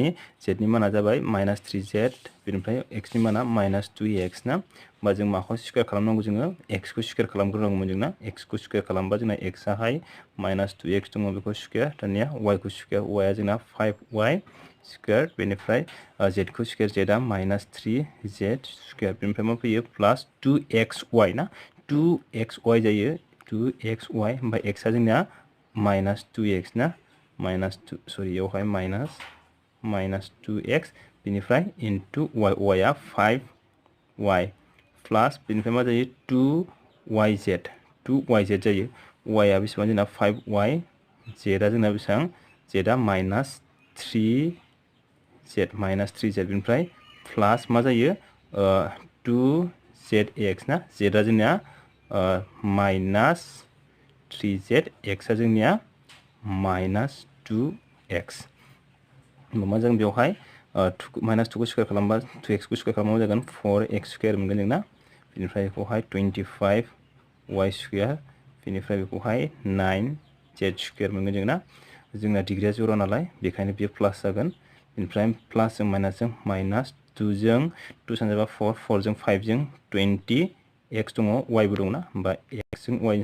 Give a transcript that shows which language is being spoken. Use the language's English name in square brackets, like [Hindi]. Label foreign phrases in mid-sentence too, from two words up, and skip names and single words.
[Bodo] z नि माना जाबाय माइनस 3z बेनिफ्राय x नि माना माइनस 2x ना होमबा जों माखौ स्क्वायर खालामनांगौ जोङो x खौ स्क्वायर खालामग्रोनांगौमोन जोंना x खौ स्क्वायर खालामबा जोंना x आहाय माइनस 2x दङ बेखौ स्क्वायर दानिया y खौ स्क्वायर y आ जोंना 5y स्क्वायर बेनिफ्राय z खौ स्क्वायर z आ माइनस 3z स्क्वायर बेनिफ्राय मा फैयो प्लस 2xy ना 2xy जायो 2xy होमबा x आ जोंना माइनस 2x ना माइनस 2 सरि यावहाय माइनस 2x बेनिफ्राय इनटु y y आ 5y प्लस बेनिफ्राय मा जायो 2yz जायो y आ बेसेबां जोंना 5y z आ जोंना बेसेबां z आ माइनस 3z बेनिफ्राय प्लस मा जायो 2zx ना z आ जोंना माइनस 3z x आ जोंनिया माइनस 2x होमबा मा जागोन बेवहाय माइनस 2 को स्क्वायर खालामबा 2x को स्क्वायर खालामबा जागोन 4x स्क्वायर मोनगोन जोंना बेनिफ्राय बेखौहाय 25y स्क्वायर बेनिफ्राय बेखौहाय 9z स्क्वायर मोनगोन जोंना डिग्रिया 0 नालाय बेखायनो बेयो प्लास जागोन बेनिफ्राय प्लास जों माइनास 2 जों 2 सानजाबा 4 4 जों 5 जों 20x दङ y बो दङ ना होमबा x जों y